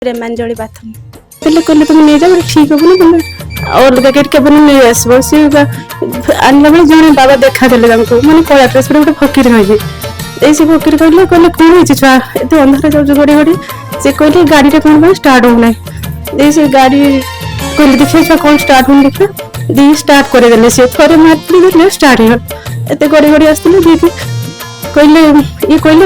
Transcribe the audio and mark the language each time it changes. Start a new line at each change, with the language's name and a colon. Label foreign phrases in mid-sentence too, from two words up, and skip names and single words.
Odia: ପ୍ରେମାଞ୍ଜଳି ବାଥମ କହିଲେ
Bangla: তুমি নিয়ে যাও ঠিক হবো না বলে
Odia: ଅଲଗା ଗେଟ୍ କେବେ ନେଇ ଆସିବ ସିଏ ଆଣିଲା ବେଳେ ଜଣେ ବାବା ଦେଖାଦେଲେ ତାଙ୍କୁ ମାନେ କଳା ଡ୍ରେସ୍ ଗୋଟେ ଫକୀର କହିକି ଏଇ ସେ ଫକୀର କହିଲେ କଣ ହେଇଛି ଛୁଆ ଏତେ ଅନ୍ଧାର ଯାଉଛୁ ଘଡ଼ି ଘଡ଼ି ସେ କହିଲେ ଗାଡ଼ିଟା କଣ ପାଇଁ ଷ୍ଟାର୍ଟ ହଉନାହିଁ ଦେଇ ସେ ଗାଡ଼ି କହିଲେ ଦେଖିବା ଛୁଆ କଣ ଷ୍ଟାର୍ଟ ହଉନି ଦେଖିବା ଦେଇ ଷ୍ଟାର୍ଟ କରିଦେଲେ ସିଏ ଥରେ ମାରିଥିଲେ ଦେଲେ ଷ୍ଟାର୍ଟ ହେଇଗଲା ଏତେ ଗଡ଼ି ଗଡ଼ି ଆସିଥିଲେ ଦେଇକି କହିଲେ ଇଏ କହିଲେ